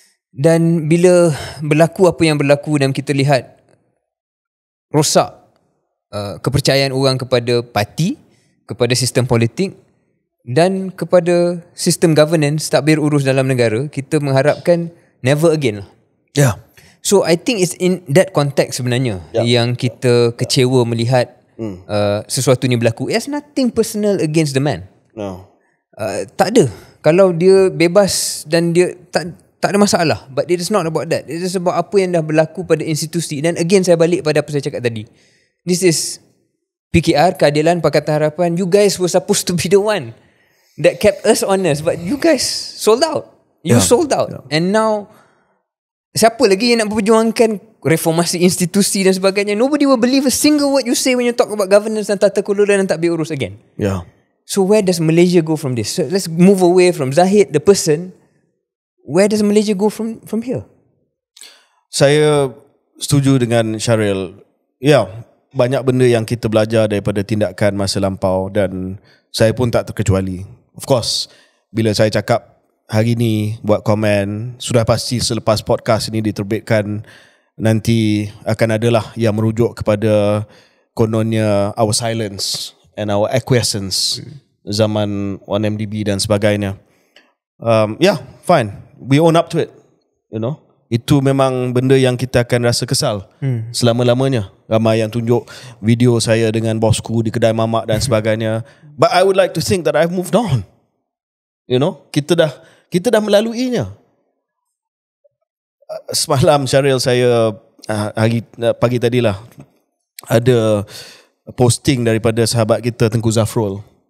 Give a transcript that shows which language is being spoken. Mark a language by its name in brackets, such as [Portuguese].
[Malay] Dan bila berlaku apa yang berlaku dan kita lihat rosak kepercayaan orang kepada parti, kepada sistem politik dan kepada sistem governance, takbir urus dalam negara, kita mengharapkan [English] never again [Malay] lah. [English] Yeah. So I think it's in that context [Malay] sebenarnya yang kita kecewa melihat sesuatu ni berlaku. [English] It has nothing personal against the man. No. [Malay] Tak ada. Kalau dia bebas dan dia tak ada masalah. [English] But it is not about that. It is about [Malay] apa yang dah berlaku pada institusi. Dan again saya balik pada apa saya cakap tadi. [English] This is PKR, Keadilan, Pakatan Harapan. You guys were supposed to be the one that kept us honest. But you guys sold out. You sold out. And now [Malay] siapa lagi yang nak memperjuangkan reformasi institusi dan sebagainya? [English] Nobody will believe a single word you say when you talk about governance [Malay] dan tata kelola dan takbir urus [English] again. Yeah. So where does Malaysia go from this? So let's move away from Zahid, the person. Where does Malaysia go from here? [Malay] Saya setuju dengan Syaril. Ya, banyak benda yang kita belajar daripada tindakan masa lampau dan saya pun tak terkecuali. [English] Of course, [Malay] bila saya cakap hari ni buat komen, sudah pasti selepas podcast ini diterbitkan nanti akan adalah yang merujuk kepada kononnya [English] our silence and our acquiescence [Malay] zaman 1MDB dan sebagainya. [English] Fine, we own up to it. [Malay] Itu memang benda yang kita akan rasa kesal selama-lamanya. Ramai yang tunjuk video saya dengan bosku di kedai mamak dan sebagainya. [English] But I would like to think that I've moved on. [Malay] Kita dah melaluinya. Semalam Syaril, saya pagi tadilah ada posting daripada sahabat kita Tengku Zafrul.